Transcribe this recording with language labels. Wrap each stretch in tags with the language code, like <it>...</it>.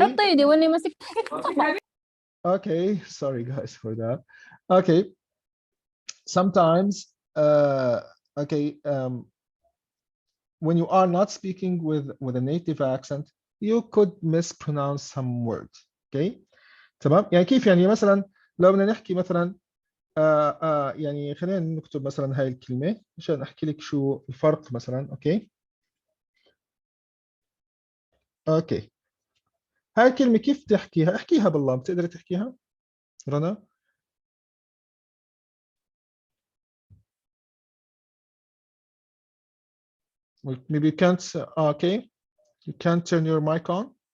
<ar>حط ايدي واني مسكت</ar> <en>Okay, sorry guys for that. Okay, sometimes okay, when you are not speaking with a native accent, you could mispronounce some words.</en> <ar>Okay, تمام. يعني كيف؟ يعني مثلا لو بدنا نحكي مثلا يعني خلينا نكتب مثلا هاي الكلمة عشان احكي لك شو الفرق مثلا. اوكي اوكي، هاي الكلمة كيف تحكيها؟ احكيها بالله، بتقدري تحكيها رنا؟</ar> <en>maybe you can't. okay, you can't turn your mic on.</en>